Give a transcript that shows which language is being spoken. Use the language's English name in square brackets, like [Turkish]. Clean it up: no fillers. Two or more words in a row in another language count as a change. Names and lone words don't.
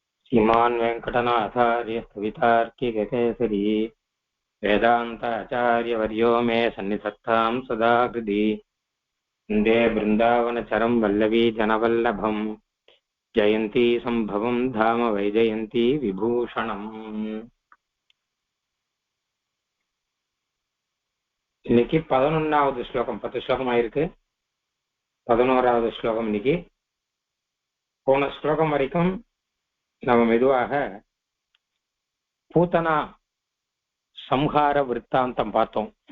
[Sanskrit] श्रीमान् वेङ्कटनाथार्य कवितार्किककेसरी वेदान्ताचार्यवर्यो मे सन्निधत्तां सदा हृदि वन्दे बृन्दावनचरं वल्लवी जनवल्लभम् जयन्ती सम्भवं धाम वैजयन्ती विभूषणम्. [Tamil] இன்னைக்கு 11வது ஸ்லோகம். 10 ஸ்லோகம் ஆயிருக்கு. 11வது ஸ்லோகம் இன்னைக்கு. போன ஸ்லோகம் வரைக்கும் நம்ம மெதுவாக பூத்தனா சம்ஹார விற்த்தாந்தம் பார்த்தோம்.